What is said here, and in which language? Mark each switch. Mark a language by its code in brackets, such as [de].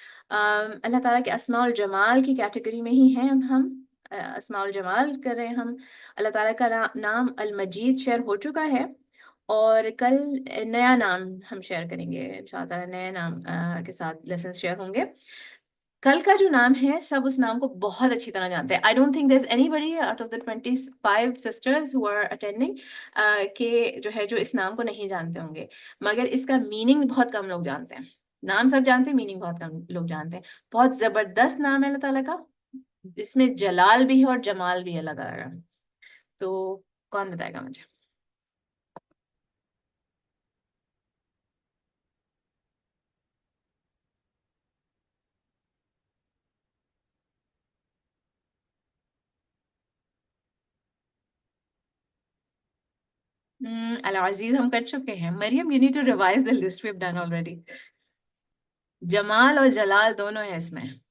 [ur] اللہ تعالیٰ کے اسماء الجمال کی کیٹیگری میں ہی ہیں ہم. اسماء الجمال کر رہے ہیں ہم. اللہ تعالیٰ کا نام المجید شیئر ہو چکا ہے اور کل نیا نام ہم شیئر کریں گے انشاءاللہ تعالیٰ. نئے نام کے ساتھ لیسنز شیئر ہوں گے. کل کا جو نام ہے سب اس نام کو بہت اچھی طرح جانتے ہیں. [en] I don't think there's anybody out of the 25 sisters who are attending کہ جو ہے جو اس نام کو نہیں جانتے ہوں گے. [ur] مگر اس کا میننگ بہت کم لوگ جانتے ہیں. نام سب جانتے ہیں، میننگ بہت کم لوگ جانتے ہیں. بہت زبردست نام ہے اللہ تعالیٰ کا، اس میں جلال بھی ہے اور جمال بھی ہے اللہ تعالیٰ کا. تو کون بتائے گا مجھے؟ العزیز ہم کر چکے ہیں. [en] Maryam you need to revise the list we've done already. [ur] جمال اور جلال دونوں ہیں اس میں.